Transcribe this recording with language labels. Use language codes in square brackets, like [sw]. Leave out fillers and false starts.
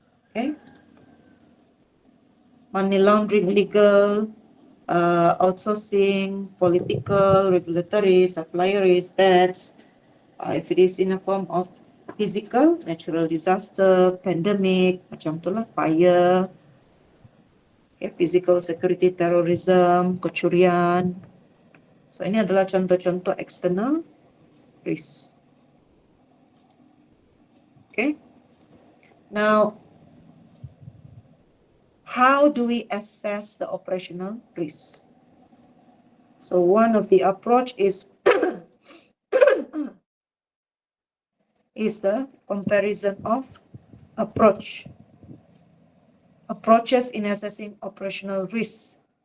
[en] Okay, money laundering, legal, outsourcing, political, regulatory, supplier risk, debts. If it is in a form of physical, natural disaster, pandemic, [ms] macam tu lah, [en] fire, okay, physical security, terrorism, [ms] kecurian. So ini adalah contoh-contoh external risk. [en] Okay. Now, how do we assess the operational risk? So one of the approach is the comparison of approaches in assessing operational risk.